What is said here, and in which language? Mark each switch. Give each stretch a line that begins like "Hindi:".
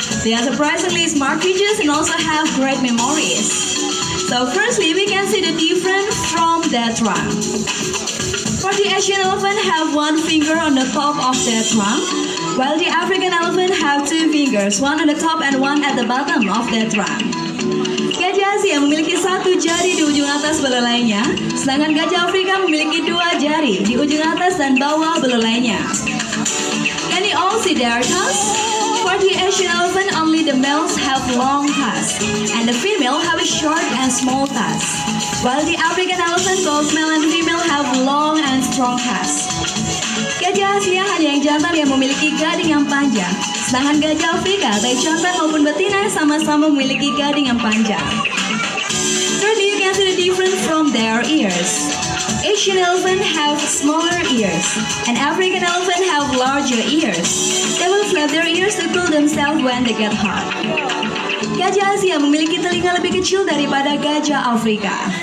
English: They are surprisingly smart creatures and also have great memories. So firstly, we can see the difference from their trunk. For the Asian elephant have one finger on the top of their trunk, while the African elephant have 2 fingers, one on the top and one at the bottom of their trunk.
Indonesian: Gajah Asia memiliki 1 jari di ujung atas belalainya, sedangkan gajah Afrika memiliki 2 jari di ujung atas dan bawah belalainya.
English: Can you all see their tusks? For the Asian elephant, only the males have long tusks, and the female have a short and small tusks. While the African elephant, both male and female have long and strong tusks.
Indonesian: Gajah Asia hanya yang jantan yang memiliki gading yang panjang, sedangkan gajah Afrika, baik jantan maupun betina, sama-sama memiliki gading yang panjang.
English: Thirdly, you can see the difference from their ears. Asian elephant have smaller ears, and African elephant have larger ears. They will flap their ears to cool themselves when they get hot.
Indonesian: Gajah Asia memiliki telinga lebih kecil daripada gajah Afrika.